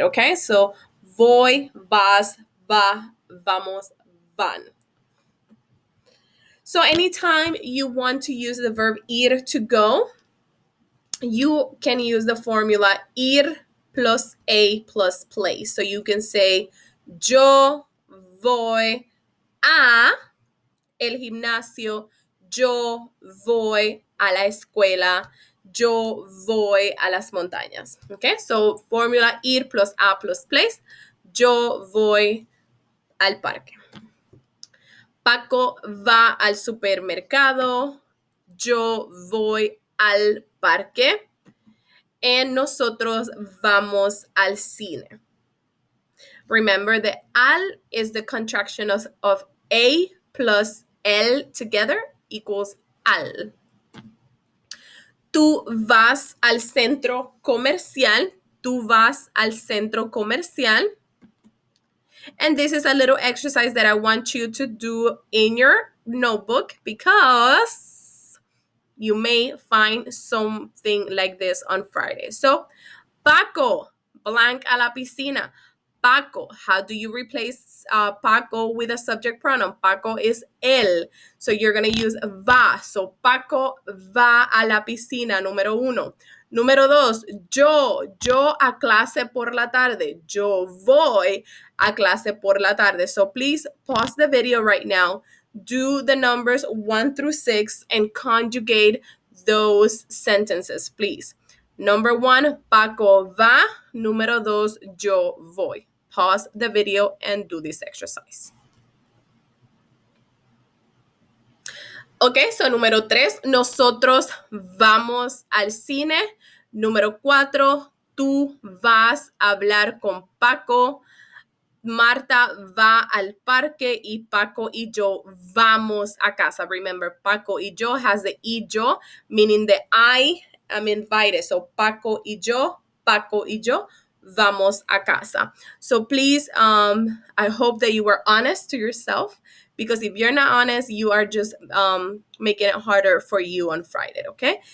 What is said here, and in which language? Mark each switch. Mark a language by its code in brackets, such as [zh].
[es] Okay, so voy, vas, va, vamos, van. [en] So anytime you want to use the verb ir to go, you can use the formula ir plus a plus place. So you can say, [es] yo voy a el gimnasio, yo voy a la escuela, yo voy a las montañas. [en] Okay, so formula ir plus a plus place, [es] yo voy al parque. Paco va al supermercado, yo voy al parque. And nosotros vamos al cine. [en] Remember that al is the contraction of a plus l together equals al. [es] Tú vas al centro comercial. Tú vas al centro comercial. [en] And this is a little exercise that I want you to do in your notebook because you may find something like this on Friday. So Paco, blank a la piscina. Paco, how do you replace Paco with a subject pronoun? Paco is él. So you're going to use va. [es] So Paco va a la piscina, número uno. Número dos, yo a clase por la tarde. Yo voy a clase por la tarde. [en] So please pause the video right now. Do the numbers 1 through 6 and conjugate those sentences, please. [es] Number 1, Paco va. Número 2, yo voy. [en] Pause the video and do this exercise. [es] Ok, so número 3, nosotros vamos al cine. Número 4, tú vas a hablar con Paco. Marta va al parque y Paco y yo vamos a casa. [en] Remember, Paco y yo has the y yo, meaning the I am invited. [es] So Paco y yo vamos a casa. [en] So please, I hope that you were honest to yourself, because if you're not honest, you are just making it harder for you on Friday, okay?